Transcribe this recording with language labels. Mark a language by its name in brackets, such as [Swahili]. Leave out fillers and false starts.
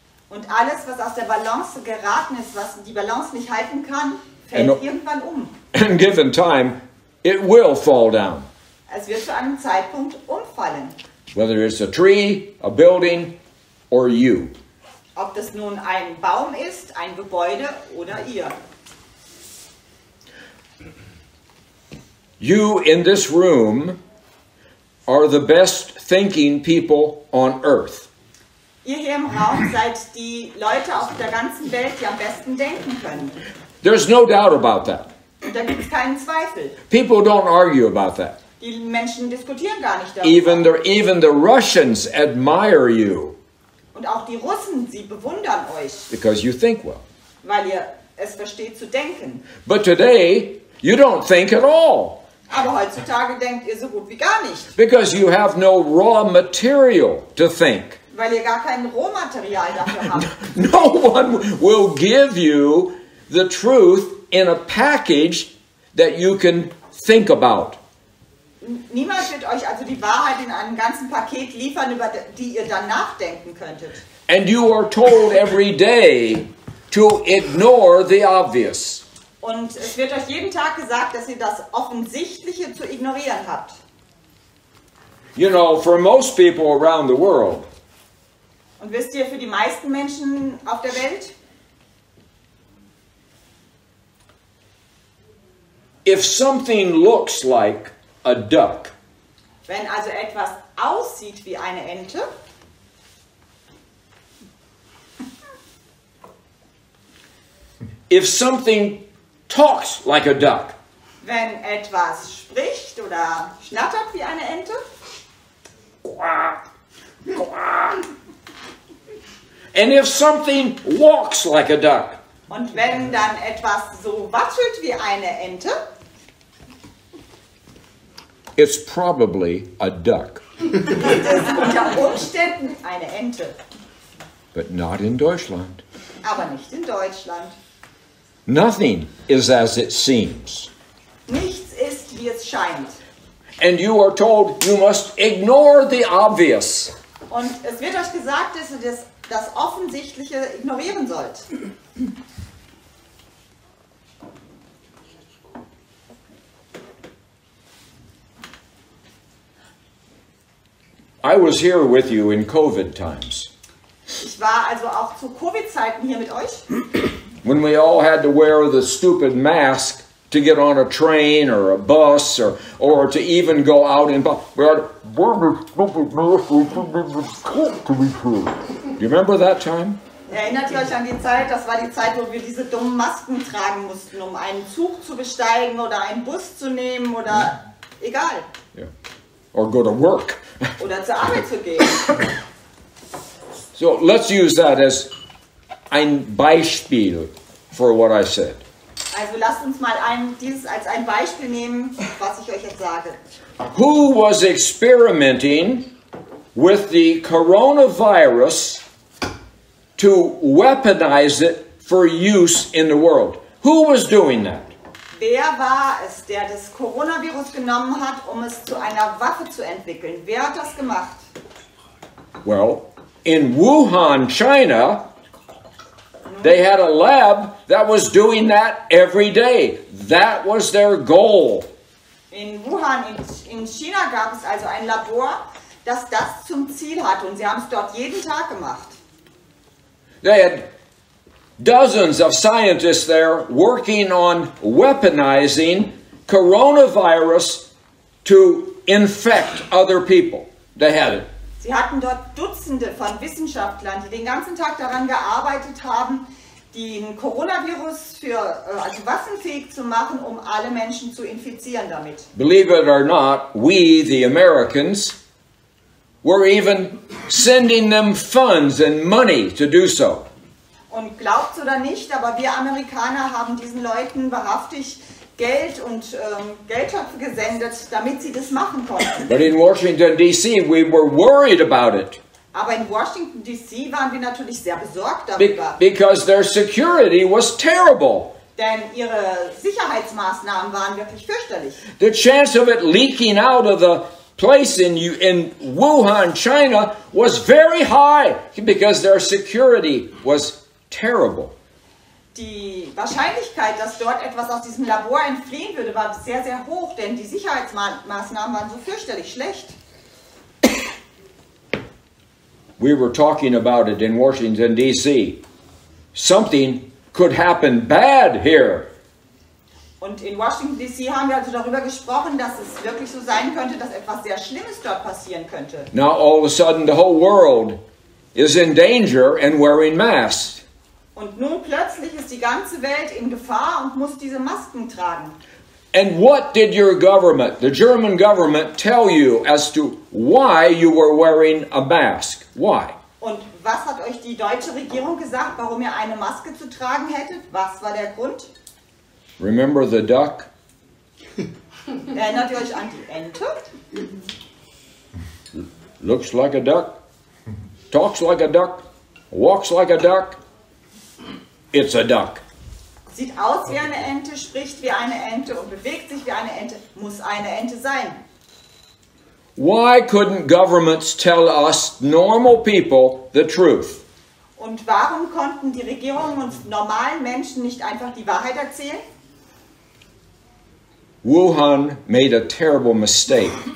[German] Und alles, was aus der Balance geraten ist, was die Balance nicht halten kann, fällt [English] And- [German] irgendwann um. [English] And given time, it will fall down. [German] Es wird zu einem Zeitpunkt umfallen. [English] Whether it's a tree, a building, or you. [German] Ob das nun ein Baum ist, ein Gebäude oder ihr. [English] You in this room are the best thinking people on earth. [German] Ihr hier im Raum seid die Leute auf der ganzen Welt, die am besten denken können. [English] There's no doubt about that. [German] Und da gibt es keinen Zweifel. [English] People don't argue about that. [German] Die Die Menschen diskutieren gar nicht darüber. [English] Even the Russians admire you. [German] Und auch die Russen, sie bewundern euch. [English] Because you think well. [German] Weil ihr es versteht zu denken. [English] But today, you don't think at all. [German] Aber heutzutage denkt ihr so gut wie gar nicht. [English] Because you have no raw material to think. [German] Weil ihr gar kein Rohmaterial dafür habt. [English] No one will give you the truth in a package that you can think about. [German] Niemand wird euch also die Wahrheit in einem ganzen Paket liefern, über die ihr dann nachdenken könntet. [English] And you are told every day to ignore the obvious. [German] Und es wird euch jeden Tag gesagt, dass ihr das Offensichtliche zu ignorieren habt. [English] You know, for most people around the world, [German] Und wisst ihr, für die meisten Menschen auf der Welt, [English] if something looks like a duck, [German] wenn also etwas aussieht wie eine Ente, [English] if something talks like a duck, [German] wenn etwas spricht oder schnattert wie eine Ente, [English] quack, quack. And if something walks like a duck, [German] und wenn dann etwas so wackelt wie eine Ente, [English] it's probably a duck. [German] ist es unter Umständen eine Ente. [English] But not in Deutschland. [German] Aber nicht in Deutschland. [English] Nothing is as it seems. [German] Nichts ist, wie es scheint. [English] And you are told you must ignore the obvious. [German] Und es wird euch gesagt, dass ihr das Offensichtliche ignorieren sollt. [English] I was here with you in COVID times. [German] Ich war also auch zu Covid-Zeiten hier mit euch. [English] When we all had to wear the stupid mask to get on a train or a bus or to even go out in public. We had to wear the stupid mask to be true. Do you remember that time? [German] Erinnert ihr euch an die Zeit? Das war die Zeit, wo wir diese dummen Masken tragen mussten, um einen Zug zu besteigen oder einen Bus zu nehmen oder egal. [English] Yeah. Or go to work. [German] Oder zur Arbeit zu gehen. [English] So let's use that as [German] ein Beispiel [English] for what I said. [German] Also lasst uns mal dieses als ein Beispiel nehmen, was ich euch jetzt sage. [English] Who was experimenting with the coronavirus to weaponize it for use in the world? Who was doing that? [German] Wer war es, der das Coronavirus genommen hat, um es zu einer Waffe zu entwickeln? Wer hat das gemacht? [English] Well, in Wuhan, China, they had a lab that was doing that every day. That was their goal. [German] In Wuhan, in China gab es also ein Labor, das das zum Ziel hatte und sie haben es dort jeden Tag gemacht. [English] They had dozens of scientists there working on weaponizing coronavirus to infect other people. They had it. [German] Sie hatten dort Dutzende von Wissenschaftlern, die den ganzen Tag daran gearbeitet haben, den Coronavirus also waffenfähig zu machen, um alle Menschen zu infizieren damit. [English] Believe it or not, we, the Americans, were even sending them funds and money to do so. [German] Und glaubt's oder nicht, aber wir Amerikaner haben diesen Leuten wahrhaftig Geld und Geldtöpfe gesendet, damit sie das machen konnten. [English] But in Washington, D.C., we were worried about it. [German] Aber in Washington, D.C. waren wir natürlich sehr besorgt darüber. [English] Because their security was terrible. [German] Denn ihre Sicherheitsmaßnahmen waren wirklich fürchterlich. [English] The chance of it leaking out of the place in Wuhan, China was very high because their security was terrible. [German] Die Wahrscheinlichkeit, dass dort etwas aus diesem Labor entfliehen würde, war sehr, sehr hoch, denn die Sicherheitsmaßnahmen waren so fürchterlich schlecht. [English] We were talking about it in Washington, D.C. Something could happen bad here. [German] Und in Washington, D.C. haben wir also darüber gesprochen, dass es wirklich so sein könnte, dass etwas sehr Schlimmes dort passieren könnte. [English] Now all of a sudden the whole world is in danger and wearing masks. [German] Und nun plötzlich ist die ganze Welt in Gefahr und muss diese Masken tragen. [English] And what did your government, the German government, tell you as to why you were wearing a mask? Why? [German] Und was hat euch die deutsche Regierung gesagt, warum ihr eine Maske zu tragen hättet? Was war der Grund? [English] Remember the duck? [German] Erinnert ihr euch an die Ente? [English] Looks like a duck, talks like a duck, walks like a duck. It's a duck. [German] Sieht aus wie eine Ente, spricht wie eine Ente und bewegt sich wie eine Ente. Muss eine Ente sein. [English] Why couldn't governments tell us, normal people, the truth? [German] Und warum konnten die Regierungen uns normalen Menschen nicht einfach die Wahrheit erzählen? [English] Wuhan made a terrible mistake.